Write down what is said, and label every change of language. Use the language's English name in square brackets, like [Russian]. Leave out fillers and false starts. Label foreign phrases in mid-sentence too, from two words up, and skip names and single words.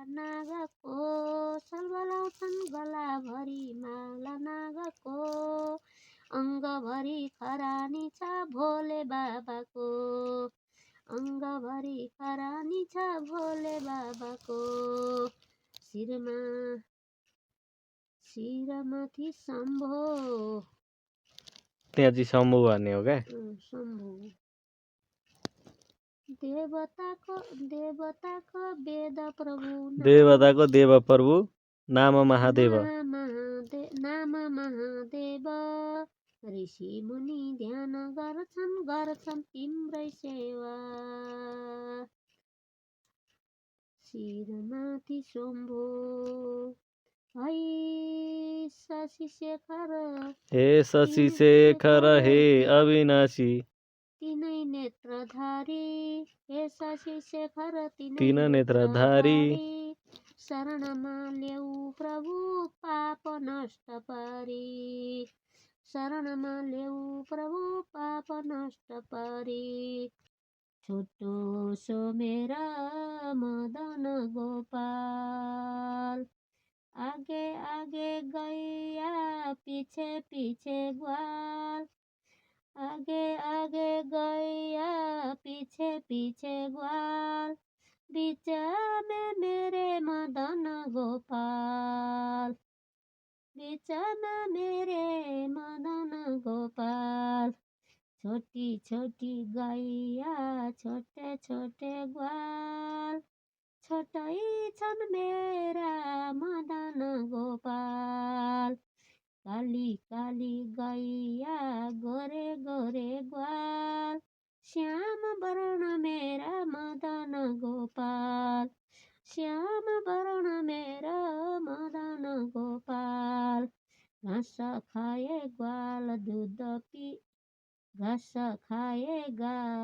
[Nepali] नागको सलबलाउँछन् गलाभरि माला नागको अङ्गभरि खरानी छ भोले बाबाको अङ्गभरि खरानी छ भोले बाबाको शिरमाथि शम्भो त्यहाँ चाहिँ शम्भु भन्ने हो क्या शम्भु देवताको वेद प्रभु देवताको देव प्रभु नाम महादेव नाम महादेव ऋषि मुनि ध्यान गर्छन् तिम्रै सेवा शिरमाथि शम्भो है शशि शेखर हे शशि शेखर हे अविनाशी तीनै नेत्रधारी हे शशि शेखर तीन नेत्रधारी शरणमा ल्याऊ प्रभु पाप नष्ट पारी शरणमा ल्याऊ प्रभु पाप नष्ट पारी [Hindi] छोटो सो मेरा मदन गोपाल आगे आगे गैया पीछे पीछे ग्वाल आगे आगे गैया पीछे पीछे ग्वाल बीच में मेरे मदन गोपाल बीच में मेरे मदन गोपाल छोटी छोटी गैया छोटे छोटे ग्वाल [Nepali] छोटै छन् [Hindi] मेरा मदन गोपाल काली काली गैया गोरे गोरे ग्वाल श्याम वर्ण मेरा मदन गोपाल श्याम वर्ण मेरा मदन गोपाल घाँस खाए ग्वाल दूध पी घाँस खाएगा